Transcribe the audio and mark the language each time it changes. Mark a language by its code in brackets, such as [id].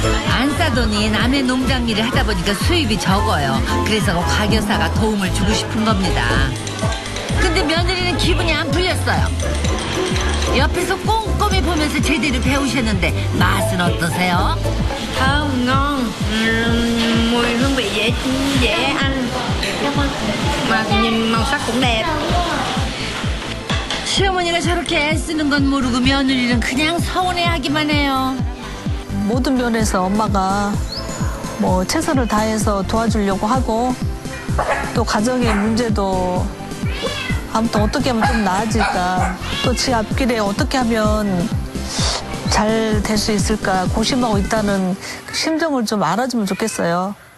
[ko] 안 싸더니 남의 농장 일을 하다 보니까 수입이 적어요. 그래서 곽여사가 도움을 주고 싶은 겁니다. 근데 며느리는 기분이 안 풀렸어요. 옆에서 꼼꼼히 보면서 제대로 배우셨는데 맛은 어떠세요? [vi] Thơm, ngon, mùi hương vị dễ ăn. Mà nhìn màu sắc cũng đẹp. [ko] 시어머니가 저렇게 애쓰는 건 모르고 며느리는 그냥 서운해하기만 해요. 모든 면에서 엄마가 뭐 최선을 다해서 도와주려고 하고 또 가정의 문제도 아무튼 어떻게 하면 좀 나아질까 또 지 앞길에 어떻게 하면 잘 될 수 있을까 고심하고 있다는 그 심정을 좀 알아주면 좋겠어요.